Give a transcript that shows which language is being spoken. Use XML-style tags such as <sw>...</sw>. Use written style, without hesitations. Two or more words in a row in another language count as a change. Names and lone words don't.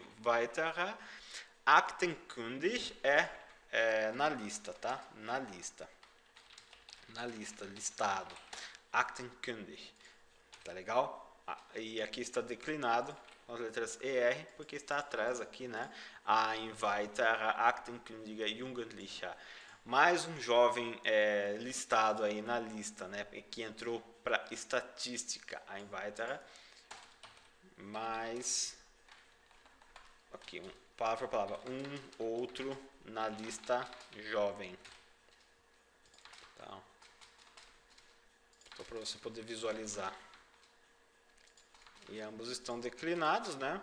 <de>Weitere, aktenkundig</de> <pt>na lista, tá? Na lista, listado. Aktenkundig, tá legal? E aqui está declinado com as letras ER, porque está atrás aqui, né?</pt> <de>Ein weiterer aktenkundiger Jugendlicher.</de> <pt>Mais um jovem listado aí na lista, né? Que entrou para estatística.</pt> <de>Ein weiterer.</de> <pt>Mais. Aqui, palavra por palavra. Um outro na lista jovem. Tá? Então, para você poder visualizar. E ambos estão declinados, né?</pt>